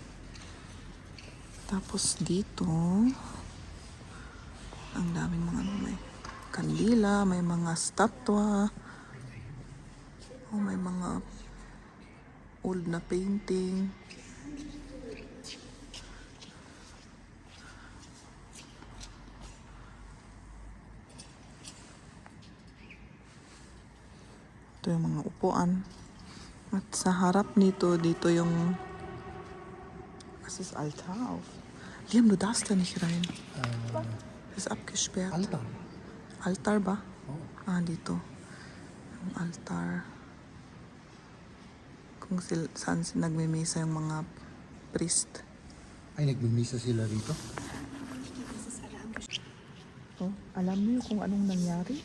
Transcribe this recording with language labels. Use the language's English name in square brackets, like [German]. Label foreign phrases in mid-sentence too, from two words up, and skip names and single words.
[Filipino] Tapos dito, ang daming mga may kandila, may mga statwa, oh, may mga old na painting. Ito yung mga upuan. At sa harap nito, dito yung [German] was ist Altar auf? Liam, du darfst da nicht rein. Das ist abgesperrt. Altar. [Filipino] Altar ba? Oh. Ah, dito. Ang altar. Kung saan nagmimisa yung mga priest. Ay, nagmimisa sila rito? Oh, alam niyo kung anong nangyari?